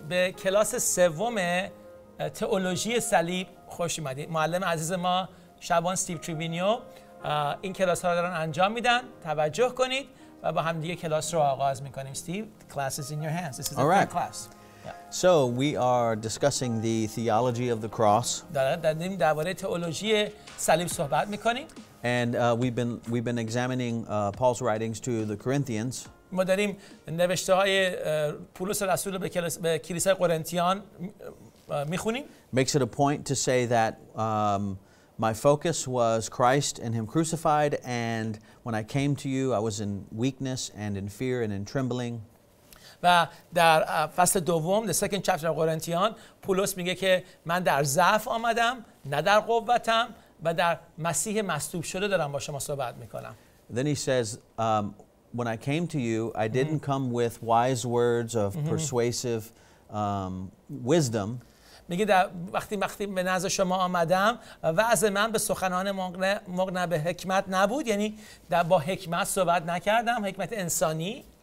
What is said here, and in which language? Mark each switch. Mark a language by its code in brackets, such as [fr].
[fa] به کلاس سوم تئولوژی صلیب خوش اومدید. معلم عزیز ما شبان استیو تریوینیو این کلاس ها رو دارن انجام میدن. توجه کنید و با هم دیگه کلاس رو آغاز میکنیم. [en] Steve, the class is in your hands. This is the third class. So we are discussing the theology of the cross. [fa] داریم درباره تئولوژی صلیب صحبت میکنیم. [en] And we've been examining Paul's writings to the Corinthians. [fa] ما داریم نوشته های پولس رسول به کلیسای قرنتیان میخونیم. [en] Makes it a point to say that my focus was Christ and Him crucified, and when I came to you, I was in weakness and in fear and in trembling. [fa] و در فصل دوم [en] the second chapter [fa] قرنتیان پولس میگه که من در ضعف آمدم نه در قوتم و در مسیح مصلوب شده دارم با شما صحبت میکنم. [en] Then he says, when I came to you, I didn't come with wise words of persuasive wisdom. [fa] میگه وقتی به نزد شما آمدم وعظ من به سخنان مقنع به حکمت نبود، یعنی با حکمت صحبت نکردم، حکمت انسانی.